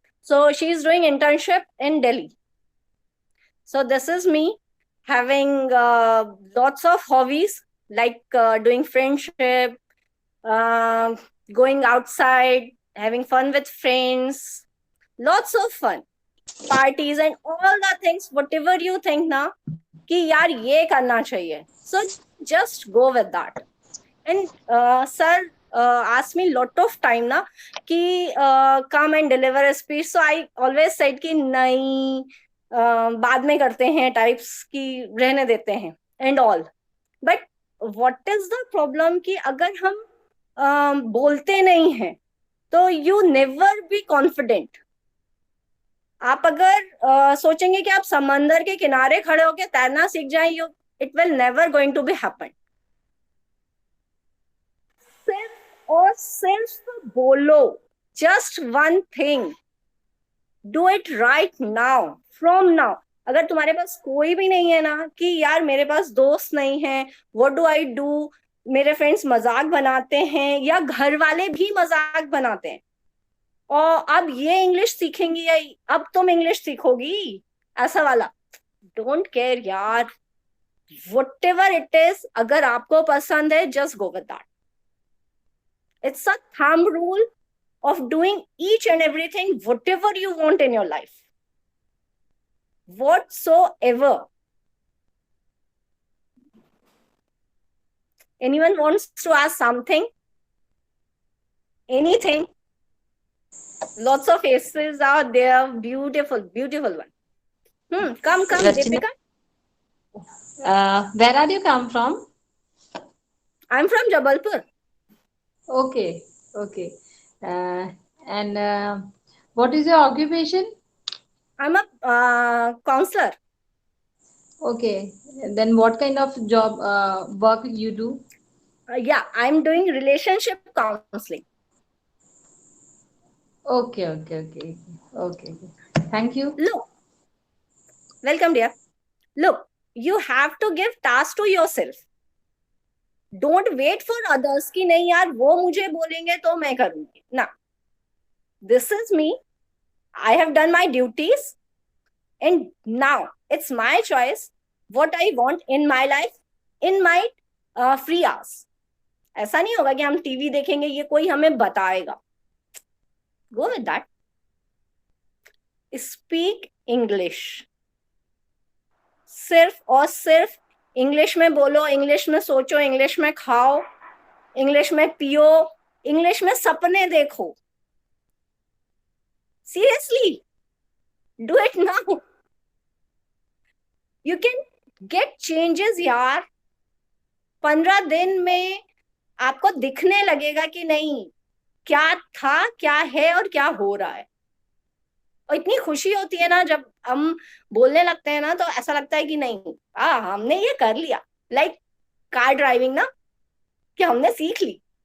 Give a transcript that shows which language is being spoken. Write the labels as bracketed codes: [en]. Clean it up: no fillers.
[en] So, she's doing internship in Delhi. So, this is me having lots of hobbies like doing friendship, going outside, having fun with friends, lots of fun, parties and all the things, whatever you think na, [hi] कि यार ये करना चाहिए. [en] So just go with that. And sir asked me lot of time na कि come and deliver a speech. So I always said [hi] कि नहीं, बाद में करते हैं टाइप्स की, रहने देते हैं and all. [en] but what is the problem [hi] कि अगर हम बोलते नहीं हैं तो [en] You never be confident. [hi] आप अगर सोचेंगे कि आप समंदर के किनारे खड़े होकर तैरना सीख जाएं, [en] You it will never going to be happen. [hi] सिर्फ और सिर्फ बोलो, [en] Just one thing, do it right now, from now. [hi] अगर तुम्हारे पास कोई भी नहीं है ना कि यार मेरे पास दोस्त नहीं है, [en] what do I do, [hi] मेरे फ्रेंड्स मजाक बनाते हैं या घर वाले भी मजाक बनाते हैं, और अब ये इंग्लिश सीखेंगी या अब तुम इंग्लिश सीखोगी, ऐसा वाला, [en] don't care [hi] यार, [en] whatever it is, [hi] अगर आपको पसंद है [en] Just go with that. It's a thumb rule of doing each and everything, whatever you want in your life, whatsoever. Anyone wants to ask something? Anything? Lots of faces are there. Beautiful, beautiful one. Come, Rachna, Deepika. where are you come from? I'm from Jabalpur. Okay, okay. And what is your occupation? I'm a counselor. Okay, then what kind of job work you do? Yeah, I'm doing relationship counseling. Okay, okay, okay, okay, okay. Thank you. Look, welcome, dear. Look, you have to give task to yourself. Don't wait for others [hi] कि नहीं यार वो मुझे बोलेंगे तो मैं करूंगी. [en] ना, this is me. I have done my duties, and now it's my choice what I want in my life, in my free hours. [hi] ऐसा नहीं होगा कि हम टीवी देखेंगे ये कोई हमें बताएगा. [en] Go with that. Speak English. [hi] सिर्फ और सिर्फ इंग्लिश में बोलो, इंग्लिश में सोचो, इंग्लिश में खाओ, इंग्लिश में पियो, इंग्लिश में सपने देखो. [en] Seriously, do it now. You can get changes यार. [hi] 15 दिन में आपको दिखने लगेगा कि नहीं क्या था, क्या है और क्या हो रहा है. और इतनी खुशी होती है ना जब हम बोलने लगते हैं ना, तो ऐसा लगता है कि नहीं हमने ये कर लिया. लाइक कार ड्राइविंग ना, कि हमने सीख ली.